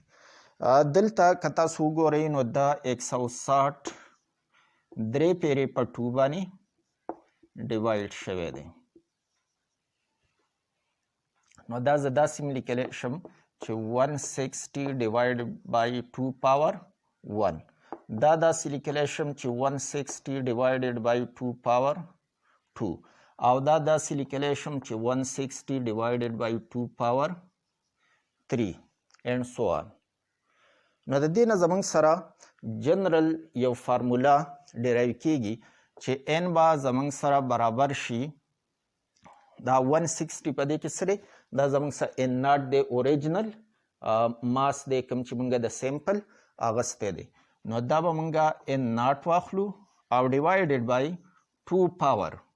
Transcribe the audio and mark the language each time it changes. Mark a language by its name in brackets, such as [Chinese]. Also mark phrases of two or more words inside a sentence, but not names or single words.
[Pashto] دلته که تاسو وګورئ نو دا 160 3 پیرې په 2 باندې ډیوایډ شوی دی. نو دا زه داسې هم لیکلی شم چې 160 [English] divide by [Pashto] 2 پاور 1. دا داسې لیکلی شم چې 160 [English] divided by 2 power 2 [Pashto] او دا داسې لیکلی شم چې 160 [English] divided by 2 power 3 and so on. [Pashto] نو د دې نه زموږ سره جنرال یو فارمولا ډیرایو کیږي چې n به زموږ سره برابر شي دا 160 په دې کې څه دی دا زموږ سره n ناټ دی [English] original mass [Pashto] دی کوم چې موږ د سیمپل اغستی دی نو دا به موږ n ناټ واخلو او [English] divided by 2 power